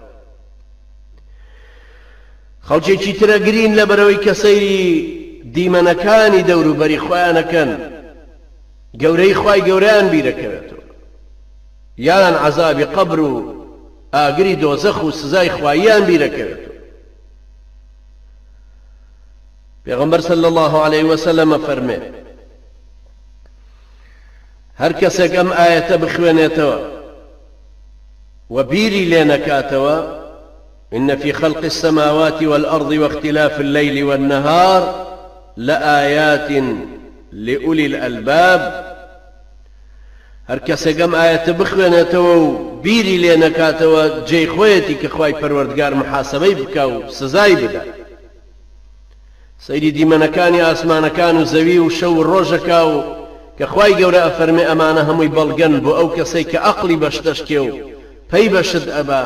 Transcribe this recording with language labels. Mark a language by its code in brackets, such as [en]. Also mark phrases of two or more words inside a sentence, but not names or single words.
[ckb] خەڵکێکی ترە گرین لەبەرەوەی کە سەیری دیمەنەکانی دەوروبەری خۆیانەکەن، گەورەی خوای گەورەیان بیرەکەوێتەوە، یان عەزابی قەبر و ئاگری دۆزەخ و سزای خواییان بیرەکەوێتەوە. پێغەمبەر [ar] صلی الله عەلەیهی وسەلەم [ckb] فەرمێ هەر کەسێک ئەم ئاەتە بخوێنێتەوە و بیری لێ نەکاتەوە [ar] إن في خلق السماوات والأرض واختلاف الليل والنهار لآيات لأولي الألباب، [ckb] هەر کەسێک ئەم ئاەتە بخوێنێتەوە و بیری لێ نەکاتەوە جێی خۆیەتی کە خوای پەروەردگار محاسەبەی بکا و سزای بدا، سەیری دیمەنەکانی ئاسمانەکان و زەوی و شەو و ڕۆژەکا و کە خوای گەورە ئەفەرمێ ئەمانە هەمووی بەڵگەن بۆ ئەو کەسەی کە عەقڵی بەشدەشکێ و پەی بەشت ئەبا.